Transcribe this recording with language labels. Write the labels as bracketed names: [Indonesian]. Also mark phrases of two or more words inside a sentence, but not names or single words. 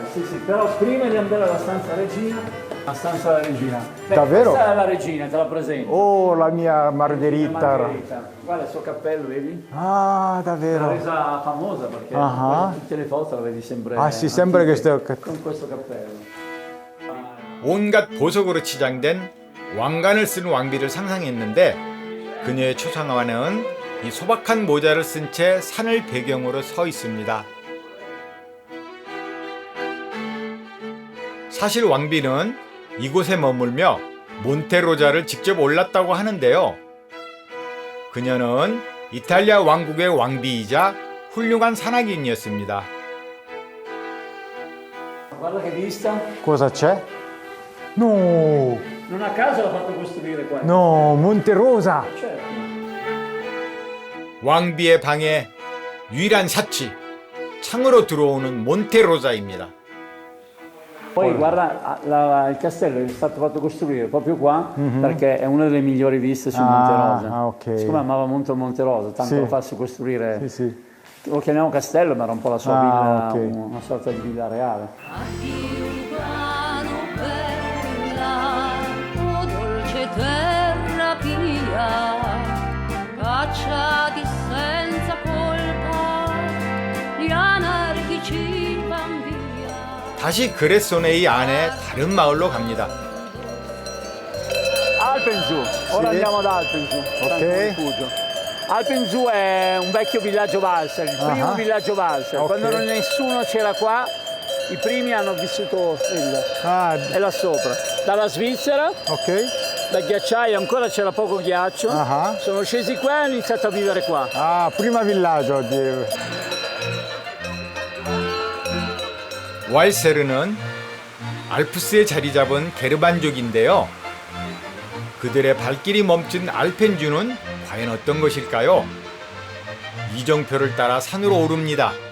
[Italian] Sì, sì, però prima di andare alla stanza della regina, la stanza della regina. Beh, Davvero? Questa è la regina, te la presento. Oh, la mia Margherita. Guarda il suo cappello, vedi? Ah, davvero? L'ha resa famosa perché Ah. tutte le foto la vedi sempre. Ah, sì, sembra che sto... con questo cappello. [Korean] 온갖 보석으로 치장된 왕관을 쓴 왕비를 상상했는데 그녀의 초상화는 이 소박한 모자를 쓴 채 산을 배경으로 서 있습니다. 사실 왕비는 이곳에 머물며 몬테로자를 직접 올랐다고 하는데요. 그녀는 이탈리아 왕국의 왕비이자 훌륭한 산악인이었습니다. [Italian] Guarda che vista. Cosa c'è? No, Non a caso l'ha fatto costruire qua. no, Monte Rosa. Certo. [Korean] 왕비의 방의 유일한 사치, 창으로 들어오는 몬테로자입니다. [Italian] Poi guarda, il castello è stato fatto costruire proprio qua perché è una delle migliori viste sul Monte Rosa. Ah, ok. Siccome amava molto il Monte Rosa, tanto Sì. lo farsi costruire. Sì, sì. Lo chiamiamo castello, ma era un po' la sua Ah, villa, ok. una sorta di villa reale. O dolce terra pia, cacciati senza colpa, gli anarchici van via. [Korean] 다시 그레소네이 안에 다른 ma을로 갑니다. [Italian] Alpenzu, ora Sì. andiamo ad Alpenzu. Ok. Alpenzu è un vecchio villaggio valser, il primo Ah. villaggio valser. Ok. Quando nessuno c'era qua, i primi hanno vissuto è là sopra. Dalla Svizzera, da ghiacciaio ancora c'era poco ghiaccio, Ah. sono scesi qua e hanno iniziato a vivere qua. Ah, prima villaggio. [Korean] 왈세르는 알프스에 자리 잡은 게르반족인데요. 그들의 발길이 멈춘 알펜주는 과연 어떤 것일까요? 이정표를 따라 산으로 오릅니다.